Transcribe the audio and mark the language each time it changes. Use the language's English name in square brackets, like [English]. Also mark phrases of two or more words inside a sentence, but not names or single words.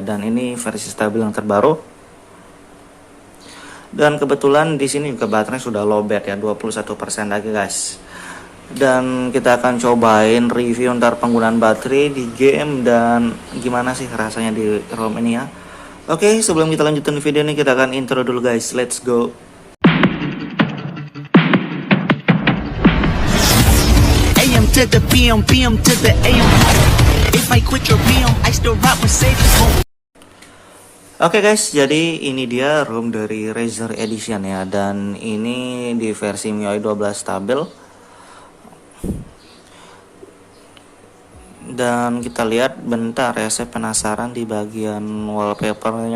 [Indonesian] Dan ini versi stabil yang terbaru. Dan kebetulan di sini juga baterai sudah lowbat ya, 21% lagi guys. Dan kita akan cobain review ntar penggunaan baterai di game dan gimana sih rasanya di ROM ini ya. Oke, sebelum kita lanjutin video ini kita akan intro dulu guys. [English] Let's go. AM to the PM, PM to the AM. If I quit your PM, I still rock Mercedes. [Indonesian] Oke guys, jadi ini dia ROM dari Razer Edition ya. Dan ini di versi MIUI 12 stabil. Dan kita lihat bentar ya, saya penasaran di bagian wallpapernya.